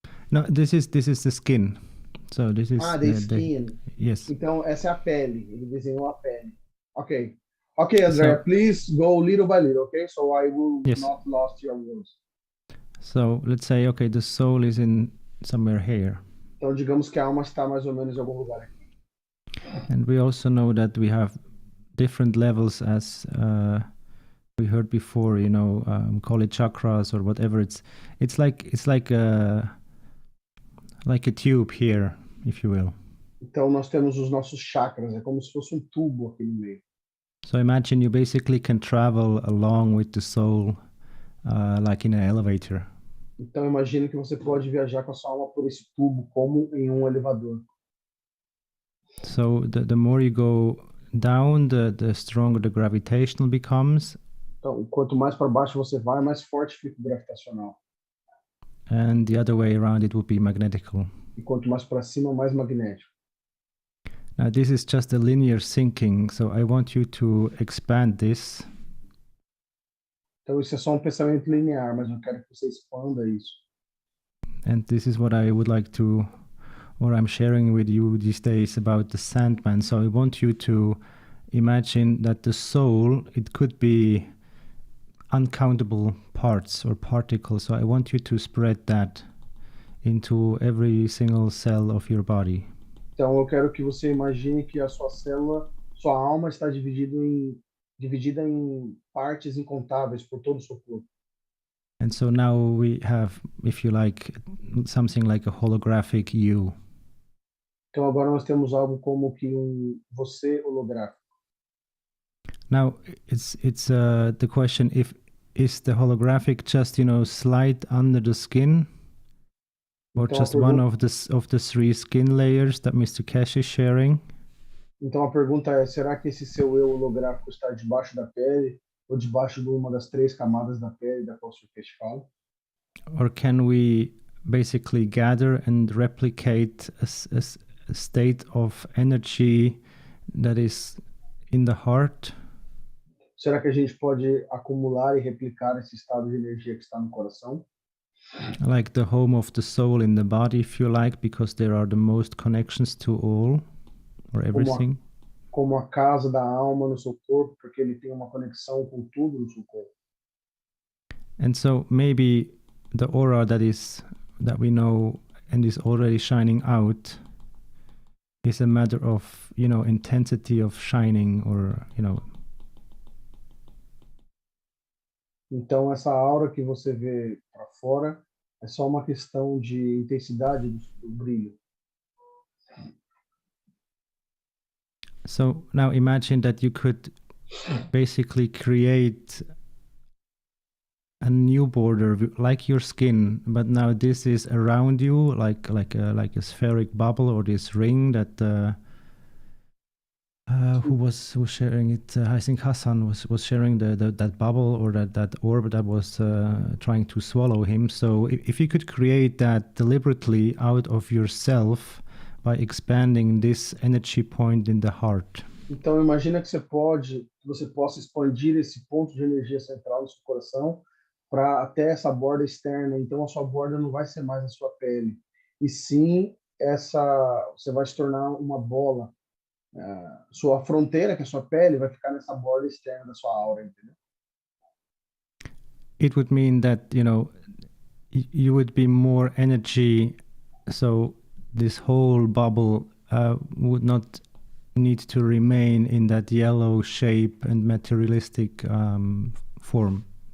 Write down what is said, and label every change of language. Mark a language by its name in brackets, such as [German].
[English] No, this is the skin. So this is the skin. Yes. [Portuguese] Então essa é a pele. Ele desenhou a pele. [English] Okay, Andrea, please go little by little. Okay, so I will not lost your words. So let's say, okay, the soul is in somewhere here. [Portuguese] Então digamos que a alma está mais ou menos em algum lugar aqui. [English] And we also know that we have different levels, as we heard before. You know, call it chakras or whatever. It's like a tube here, if you will. [Portuguese] Então nós temos os nossos chakras. É como se fosse tubo aqui no meio. [English] So imagine you basically can travel along with the soul, like in an elevator. [Portuguese] Então imagine que você pode viajar com a sua alma por esse tubo como em elevador. [English] So the more you go down, the stronger the gravitational becomes. [Portuguese] Então, quanto mais para baixo você vai, mais forte fica o gravitacional. [English] And the other way around, it would be magnetical. [Portuguese] E quanto mais para cima, mais magnético. [English] Now this is just a linear thinking, so I want you to expand this. [Portuguese] Então isso é só pensamento linear, mas eu quero que você expanda isso. [English] And this is what I would like to, or I'm sharing with you these days about the Sandman. So I want you to imagine that the soul, it could be uncountable parts or particles. So I want you to spread that into every single cell of your body. [Portuguese] Então eu quero que você imagine que a sua célula, sua alma está dividida em partes incontáveis por todo o seu corpo. [English] And so now we have, if you like, something like a holographic you. [Portuguese] Então agora nós temos algo como que você holográfico. [English] Now it's the question, if is the holographic just, you know, slide under the skin, or [Portuguese] então, [English] just one of the 3 skin layers that Mr. Keshe is sharing? [Portuguese] Então a pergunta é, será que esse seu eu holográfico está debaixo da pele ou debaixo de uma das 3 camadas da pele da qual o Sr. Keshe fala? [English] Or can we basically gather and replicate a state of energy that is in the heart? [Portuguese] Será que a gente pode acumular e replicar esse estado de energia que está no coração? [English] like the home of the soul in the body, if you like, because there are the most connections to all or everything. [Portuguese] Como a casa da alma no seu corpo, porque ele tem uma conexão com tudo no seu corpo. [English] And so maybe the aura that we know and is already shining out is a matter of, intensity of shining, or, [Portuguese] Então essa aura que você vê para fora é só uma questão de intensidade do brilho. [English] So now imagine that you could basically create a new border like your skin, but now this is around you, like a spheric bubble, or this ring that who was sharing it? I think Hassan was sharing that bubble, or that orb that was trying to swallow him. So if you could create that deliberately out of yourself by expanding this energy point in the heart. [Portuguese] Então imagina que você possa expandir esse ponto de energia central no seu coração para até essa borda externa. Então a sua borda não vai ser mais a sua pele, e sim você vai se tornar uma bola. Sua fronteira, que é a sua pele, vai ficar nessa borda externa da sua aura, entendeu? [English] It would mean that, you would be more energy, so this whole bubble would not need to remain in that yellow shape and materialistic form.